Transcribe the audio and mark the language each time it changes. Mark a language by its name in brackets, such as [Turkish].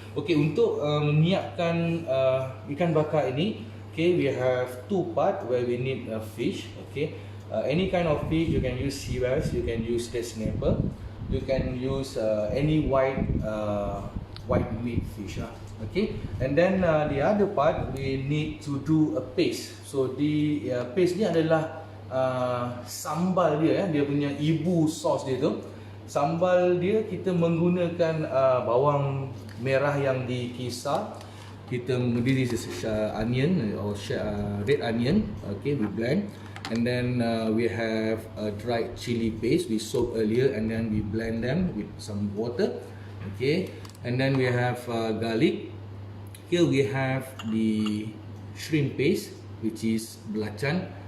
[English] Okay, [Malay] untuk menyiapkan ikan bakar ini, [English] okay, we have two part where we need fish. Okay, any kind of fish, you can use sea bass, you can use red snapper, you can use any white meat fish. Okay, and then the other part we need to do a paste. So the paste [Malay] ni adalah sambal dia, dia punya ibu sos dia tu. Sambal dia kita menggunakan bawang merah yang dikisar. Kita [English] this is onion or red onion. Okay, we blend, and then we have a dried chili paste we soak earlier, and then we blend them with some water. Okay, and then we have garlic. Here we have the shrimp paste, which is belacan.